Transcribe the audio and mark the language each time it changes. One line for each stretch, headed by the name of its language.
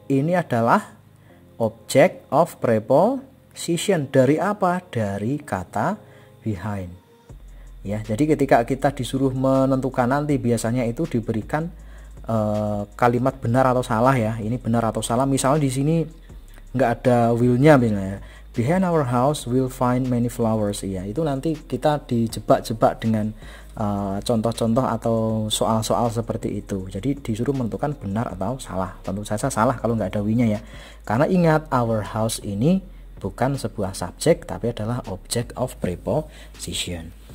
Indonesian: Ini adalah object of preposition. Dari apa? Dari kata behind. Ya, jadi ketika kita disuruh menentukan nanti biasanya itu diberikan kalimat benar atau salah ya. Ini benar atau salah. Misalnya di sini nggak ada will-nya misalnya.
English: Behind our house we'll find many flowers.
Indonesian: Iya, itu nanti kita dijebak-jebak dengan contoh-contoh atau soal-soal seperti itu. Jadi disuruh menentukan benar atau salah. Tentu saja salah kalau nggak ada will-nya ya. Karena ingat our house ini bukan sebuah subjek tapi adalah object of preposition.